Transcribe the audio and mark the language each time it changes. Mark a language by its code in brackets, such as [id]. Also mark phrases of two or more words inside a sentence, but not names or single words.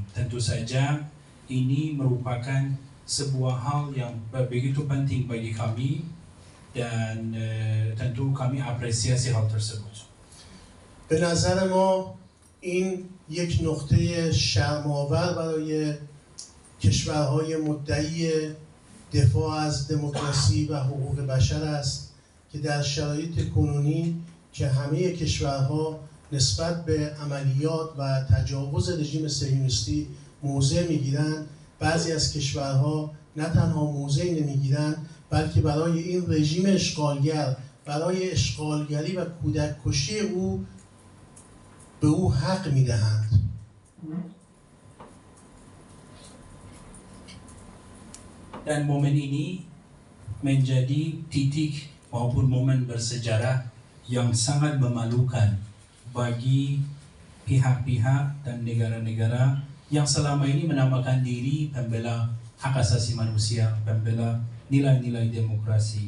[id] Tentu saja ini merupakan sebuah hal yang begitu penting bagi kami dan tentu kami apresiasi hal tersebut. [fa] به نظر ما این یک نقطه شرم‌آور برای کشورهای مدعی دفاع از دموکراسی و حقوق بشر است که در شرایط کنونی که همه کشورها نسبت به عملیات و تجاوز رژیم صهیونیستی موضع میگیرند، بعضی از کشورها نه تنها موضع نمیگیرند بلکه برای این رژیم اشغالگر، برای اشغالگری و کودک کشی او به او حق میدهند. [id] Dan momen ini menjadi titik maupun momen bersejarah yang sangat memalukan bagi pihak-pihak dan negara-negara yang selama ini menamakan diri pembela hak asasi manusia, pembela nilai-nilai demokrasi.